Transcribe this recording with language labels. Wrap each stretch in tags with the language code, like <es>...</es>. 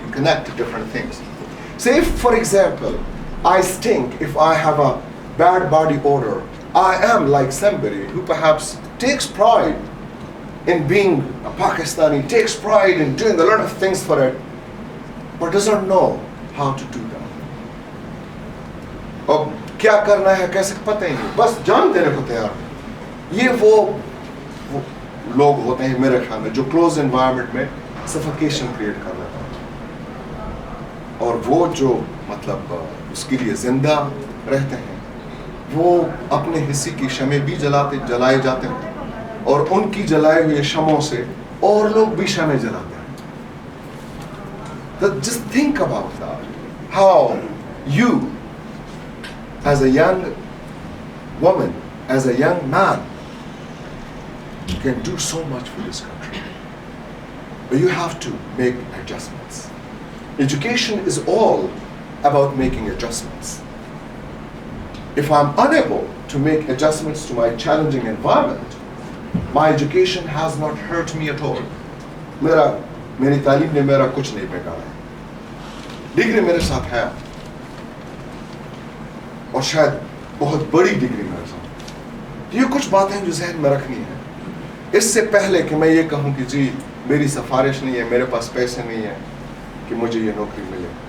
<en>You connect different things. Say if, for example, I stink, if I have a bad body odor, I am like somebody who perhaps takes pride in being a Pakistani, takes pride in doing a lot of things for it, but doesn't know how to do that.</en> <ur>اب کیا کرنا ہے کیسے پتہ ہی نہیں, بس جان دینے کو تیار. یہ وہ لوگ ہوتے ہیں میرے خیال میں جو کلوز انوائرمنٹ میں سفیکیشن کریٹ کر رہے ہیں, اور وہ جو مطلب اس کے لیے زندہ رہتے ہیں وہ اپنے حصے کی شمع بھی جلائے جاتے ہیں, اور ان کی جلائے ہوئے شمعوں سے اور لوگ بھی شمع جلاتے ہیں.</ur> <en>Just think about that. How you, as a young woman, as a young man, you can do so much for this country. But you have to make adjustments. Education is all about making adjustments. If I'm unable to make adjustments to my challenging environment, my education has not hurt me at all.</en> <ur>میری تعلیم نے میرا کچھ نہیں بگاڑا. Degree میرے ساتھ ہے, اور شاید بہت بڑی ڈگری میرے ساتھ. یہ کچھ باتیں جو ذہن میں رکھنی ہے اس سے پہلے کہ میں یہ کہوں کہ جی میری سفارش نہیں ہے, میرے پاس پیسے نہیں ہیں کہ مجھے یہ نوکری ملے.</ur>